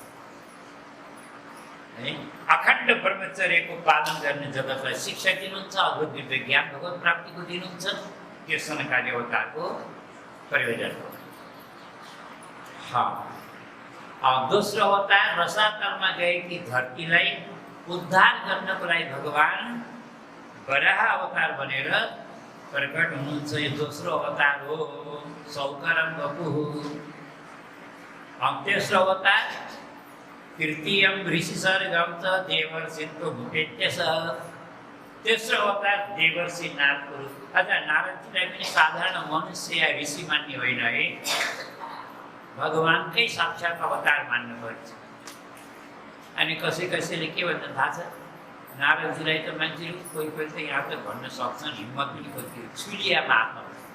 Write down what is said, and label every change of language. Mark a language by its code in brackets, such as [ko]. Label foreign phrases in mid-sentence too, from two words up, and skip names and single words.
[ne] है अखण्ड ब्रह्मचर्यको पालन गर्ने जगतलाई शिक्षा दिनुहुन्छ अद्भुत दिव्य ज्ञान भगवत प्राप्तिको दिनुहुन्छ त्यो सनकादि अवतारको प्रयोजन हो दोस्रो अवतार रसातलमा गएकी धरतीलाई उद्धार गर्नको लागि भगवान वराह अवतार बनेर प्रकट हुनुहुन्छ यो दोस्रो अवतार हो [sa] सौकरम वपुः [ne] तेस्रो अवतार [sa] तृतीयं ऋषि सर्गम च देवर्षित्व भूपेत्यसः [ne] तेस्रो अवतार देवर्षि नारद अझ नारदजीलाई पनि साधारण मनुष्य या ऋषि मान्ने होइन है भगवानकै साक्षात अवतार मान्नुपर्छ अनि कसैले के भन्छ थाहा छ नारदजीलाई त मान्छेले कोही त यहाँ त भन्न सक्छन् हिम्मत पनि कोही चुलियामा हातमा